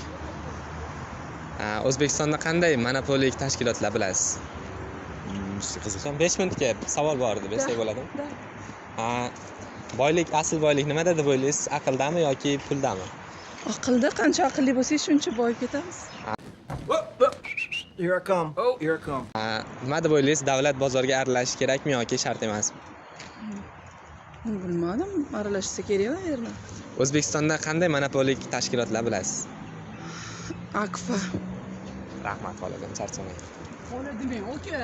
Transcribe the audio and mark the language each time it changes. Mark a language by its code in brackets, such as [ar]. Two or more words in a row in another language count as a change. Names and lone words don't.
[uz] O'zbekistonda qanday monopolik tashkilotlar bilasiz? Qiziq. Son 5 minutga savol bor edi, bersak bo'ladimi? Boylik, asl boylik nimada deb o'ylaysiz? Aqldami yoki puldami? Aqlda qancha aqlli bo'lsak, shuncha boyib ketamiz. [en] Here I come. Oh, here I come. [uz] Nima deb o'ylaysiz? Davlat bozorga aralashish kerakmi yoki shart emasmi? Bilmadim, aralashsa kerakmi yerlar? O'zbekistonda qanday monopolik tashkilotlar bilasiz? Akfa. Rahmat, xolajon, charchamang. Xola demang, oka.